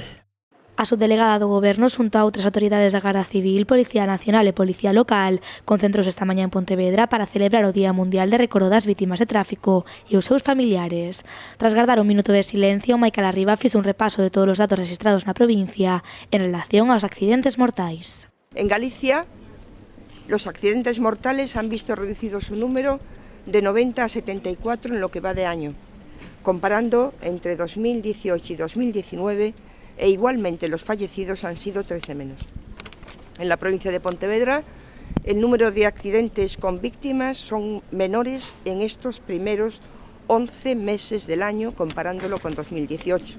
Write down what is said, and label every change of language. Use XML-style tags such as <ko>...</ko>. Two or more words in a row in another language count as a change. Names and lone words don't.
<gl>A subdelegada do Goberno xunto a outras autoridades da Garda Civil, Policía Nacional e Policía Local concentrouse esta mañá en Pontevedra para celebrar o Día Mundial de Recordo das Vítimas de Tráfico e os seus familiares. Tras guardar un minuto de silencio, Maica Larriba fixo un repaso de todos os datos registrados na provincia en relación aos accidentes mortais.</gl> <es>En Galicia, los accidentes mortales han visto reducido su número de 90 a 74 en lo que va de año, comparando entre 2018 y 2019, e igualmente los fallecidos han sido 13 menos. En la provincia de Pontevedra, el número de accidentes con víctimas son menores en estos primeros 11 meses del año, comparándolo con 2018.</es>